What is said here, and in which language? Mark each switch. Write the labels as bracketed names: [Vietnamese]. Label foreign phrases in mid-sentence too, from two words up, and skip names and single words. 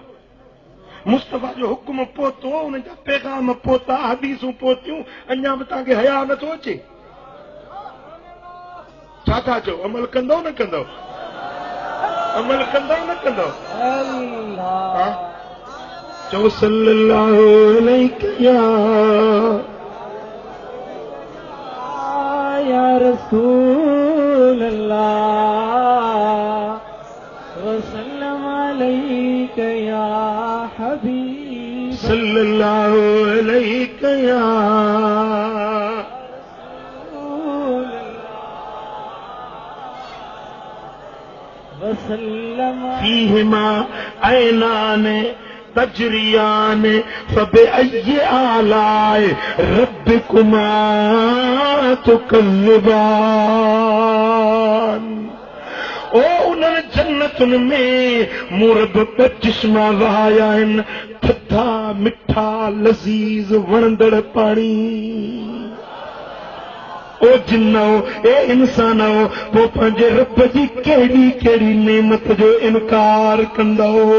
[Sindhi] मुस्तफ़ा जो हुकुम पहुतो, उनजा पैगाम पहुता, हदीसूं पहुतियूं, अञा बि तव्हांखे हया नथो अचे? छा था चओ? अमल कंदो न कंदो? अमल कंदो न कंदो? चओ [Arabic] صلى الله عليه يا رسول الله وسلم عليك يا حبيب صلى الله عليه يا वसल्लम فيهما عينان تجريان فبأي آلاء ربكما تكذبان. [Sindhi] ओ उन्हनि जन्नतुनि में मूं रब ॿ चश्मा वहाया आहिनि, थधा मिठा लज़ीज़ वणंदड़ पाणी। ओ जिन्नो, ए इंसानो, पोइ पंहिंजे रब जी कहिड़ी कहिड़ी नेमत जो इनकार कंदो?